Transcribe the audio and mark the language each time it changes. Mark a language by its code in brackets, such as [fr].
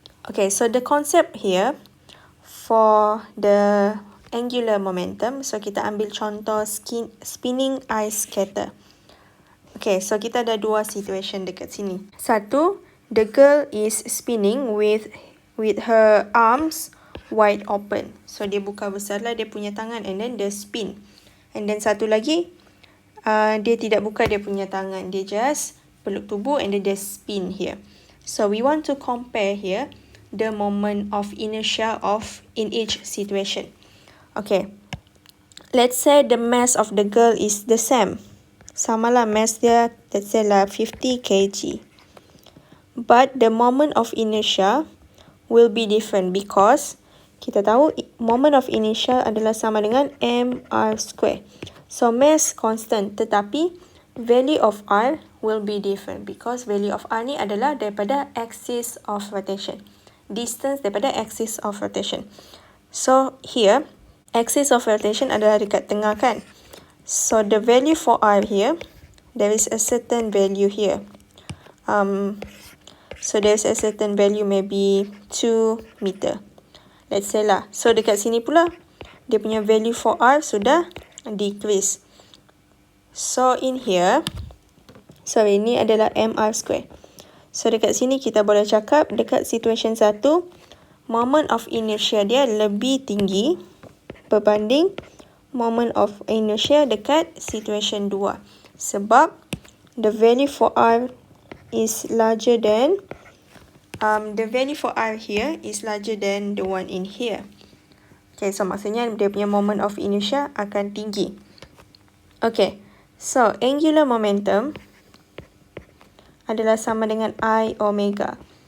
[en] Okay, so the concept here for the angular momentum. So [ms] kita ambil contoh [en] spinning ice skater. Okay, so [ms] kita ada dua situation dekat sini. Satu, [en] the girl is spinning with her arms wide open. [ms] So dia buka besarlah dia punya tangan [en] and then [ms] dia spin. [en] And then [ms] satu lagi, dia tidak buka dia punya tangan. Dia [en] just [ms] peluk tubuh [en] and then dia spin here. So we want to compare here the moment of inertia in each situation. Okay, let's say the mass of the girl is the same. [ms] Samalah mass dia, [en] let's say [ms] lah 50 kg. [en] But the moment of inertia will be different because [ms] kita tahu [en] moment of inertia [ms] adalah sama dengan [en] mr square. So mass constant, [ms] tetapi [en] value of R will be different because value of R [ms] ni adalah daripada [en] axis of rotation. Distance [ms] daripada [en] axis of rotation. So here, axis of rotation [ms] adalah dekat tengah kan. [en] So the value for R here, there is a certain value here. So there's a certain value, maybe 2 meter. Let's say [ms] lah. So dekat sini pula, dia punya [en] value for R [ms] sudah decrease. [en] So in here, sorry, [ms] ini adalah [en] mr square. [ms] So dekat sini kita boleh cakap dekat situation 1, moment of inertia dia lebih tinggi berbanding moment of inertia dekat situation 2. Sebab [en] the value for R is larger than the value for R here is larger than the one in here. Okay, so [ms] maksudnya dia punya moment of inertia akan tinggi. [en] Okay, so angular momentum [ms] adalah sama dengan [en] I omega.